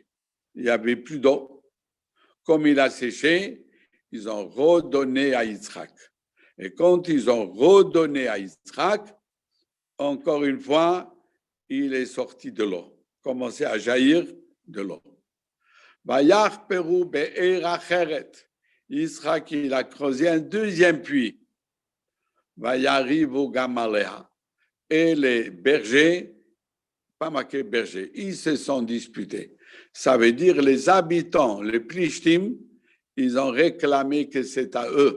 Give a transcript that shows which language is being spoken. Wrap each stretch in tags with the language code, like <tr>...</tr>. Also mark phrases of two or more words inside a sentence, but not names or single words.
<fr>Il n'y avait plus d'eau. Comme il a séché, ils ont redonné à Yitzhak. Et quand ils ont redonné à Yitzhak, encore une fois, il est sorti de l'eau, commencé à jaillir de l'eau.</fr> <he>ויחפרו באר אחרת.</he> <fr>Yitzhak, il a creusé un deuxième puits.</fr> <he>ויריבו גם עליה.</he> <fr>Et les bergers, pas marqué berger, ils se sont disputés. Ça veut dire les habitants, les Plishtim, ils ont réclamé que c'est à eux.</fr>